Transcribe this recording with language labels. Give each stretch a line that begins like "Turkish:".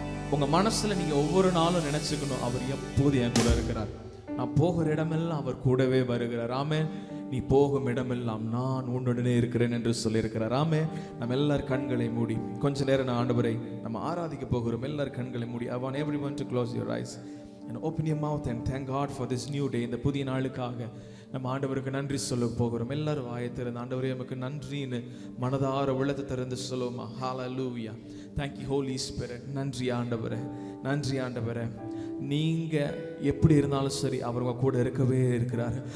Tamil: உங்க மனசுல நீங்க ஒவ்வொரு நாளும் நினைச்சுக்கணும், அவர் எப்போது என் கூட இருக்கிறார். நான் போகிற இடமெல்லாம் அவர் கூடவே வருகிறார். ஆமென். நீ போகும் இடமெல்லாம் நான் உன்னுடனே இருக்கிறேன் என்று சொல்லியிருக்கிறார். ஆமே. நம்ம எல்லாரும் கண்களை மூடி கொஞ்ச நேரம் நான் ஆண்டவரை நம்ம ஆராதிக்க போகிறோம். எல்லாரும் கண்களை மூடி.
English: I want everyone to close your eyes and open your mouth and thank God for this new day.
Tamil: இந்த புதிய நாளுக்காக நம்ம ஆண்டவருக்கு நன்றி சொல்ல போகிறோம். எல்லாரும் வாயை திறந்து ஆண்டவரே நமக்கு நன்றின்னு மனதார உள்ளத்தை திறந்து சொல்லுவோமா. ஹalleluya.
English: Thank you Holy Spirit.
Tamil: நன்றி ஆண்டவரே, நன்றி ஆண்டவரே. நீங்க எப்படி இருந்தாலும் சரி அவர் உங்க கூட இருக்கவே இருக்கிறார்.